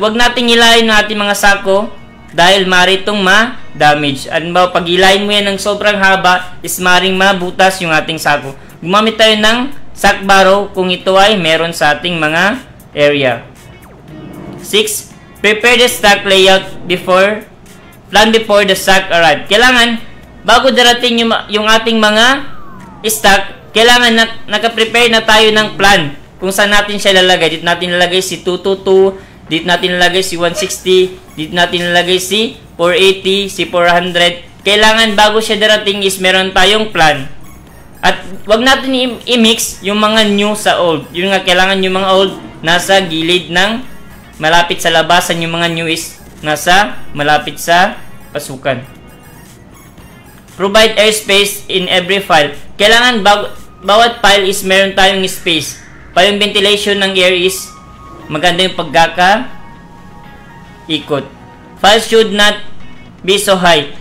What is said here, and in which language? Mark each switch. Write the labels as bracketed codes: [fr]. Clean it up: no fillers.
[tl] Huwag nating hilahin ng ating mga sako dahil maaari itong ma-damage. Halimbawa, pag hilahin mo yan ng sobrang haba, is maaaring mabutas yung ating sako. Gumamit tayo ng sack barrow kung ito ay meron sa ating mga area. [en] 6. Prepare the stock layout plan before the stock arrive. [tl] Kailangan, bago darating yung ating mga stock, kailangan naka-prepare na tayo ng plan kung saan natin siya lalagay. Dito natin lalagay si 222, dito natin lalagay si 160, dito natin lalagay si 480, si 400. Kailangan bago siya darating is meron tayong plan. At wag natin i-mix yung mga new sa old. Yun nga, kailangan yung mga old nasa gilid ng malapit sa labasan, yung mga new is nasa malapit sa pasukan. [en] Provide airspace in every file. [tl] Kailangan bawat file is meron tayong space. Para yung ventilation ng air is maganda yung pagkaka-ikot. [en] Files should not be so high.